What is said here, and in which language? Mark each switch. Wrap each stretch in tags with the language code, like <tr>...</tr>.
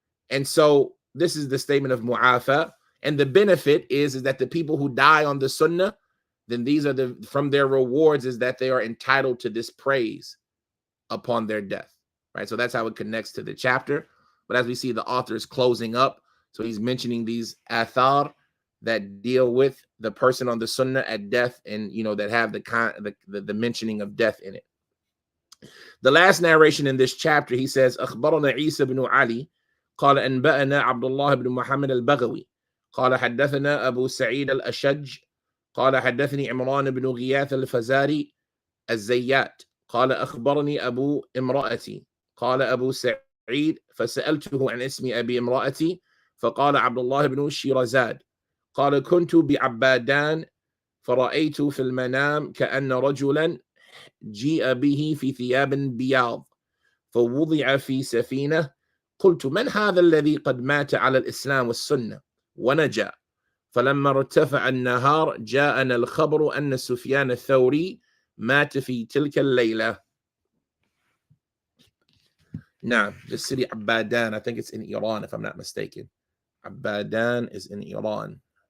<en>And so this is the statement of Mu'afa. And the benefit is that the people who die on the Sunnah, then these are from their rewards is that they are entitled to this praise upon their death, right? So that's how it connects to the chapter. But as we see, the author is closing up. So he's mentioning these athar that deal with the person on the Sunnah at death, and that have the mentioning of death in it. The last narration in this chapter, he says,</en> <ar>أخبرنا عيسى بن علي قال أنبأنا عبد الله بن محمد البغوي قال حدثنا أبو سعيد الأشج قال حدثني عمران بن غياث الفزاري الزيات قال أخبرني أبو امرأتي قال أبو سعيد فسألته عن اسم أبي امرأتي فقال عبد الله بن شيرزاد قال كنت بعبادان فرأيت في المنام كأن رجلا جيء به في ثياب بياض فوضع في سفينة قلت من هذا الذي قد مات على الإسلام والسنة ونجا فلما ارتفع النهار جاءنا الخبر أن سفيان الثوري مات في تلك الليلة.</ar> <en>Now, the city Abadan, I think it's in Iran if I'm not mistaken. Abadan is in Iran.</en>